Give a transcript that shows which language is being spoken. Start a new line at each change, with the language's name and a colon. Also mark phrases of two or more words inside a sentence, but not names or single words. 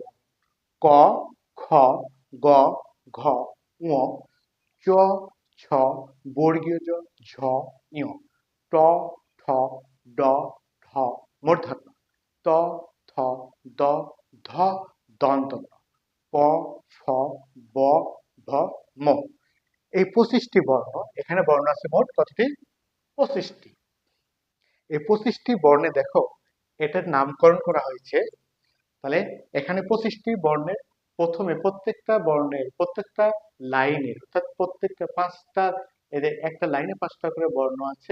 Bangla: ক, খ, গ, ঘ, ঙ, চ, ছ, বর্গীয় জ, ঝ, ঞ, ট, ঠ, ড, ঢ, মূর্ধন্য ত, থ, দ, ধ, দন্ত ন, প, ফ, ব, ভ, ম। এই 25টি বর্ণ, এখানে বর্ণ আছে মোট কতটি? 25টি। এই 25টি বর্ণে দেখো এটার নামকরণ করা হয়েছে। তাহলে এখানে 25টি বর্ণের প্রথমে প্রত্যেকটা বর্ণের প্রত্যেকটা লাইনের, অর্থাৎ প্রত্যেকটা পাঁচটা, এদের একটা লাইনে পাঁচটা করে বর্ণ আছে।